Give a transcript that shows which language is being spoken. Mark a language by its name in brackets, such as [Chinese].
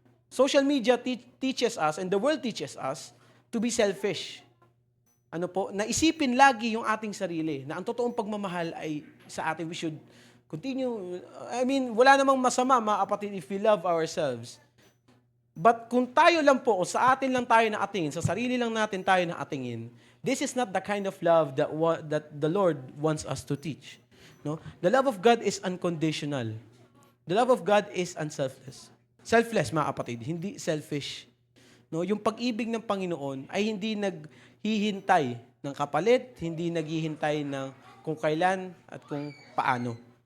[English] Social media teaches us, and the world teaches us, to be selfish. [Filipino] Naisipin lagi yung ating sarili, na ang totoong pagmamahal ay sa atin, [English] we should continue. [Filipino] Wala namang masama, mga kapatid, [English] if we love ourselves. [Filipino] But kung tayo lang po, o sa atin lang tayo nakatingin, sa sarili lang natin tayo nakatingin, [English] this is not the kind of love that the Lord wants us to teach. No? The love of God is unconditional. The love of God is unselfless. [Filipino] Selfless, mga kapatid, hindi selfish. No? Yung pag-ibig ng Panginoon ay hindi naghihintay ng kapalit, hindi naghihintay ng kung kailan at kung paano.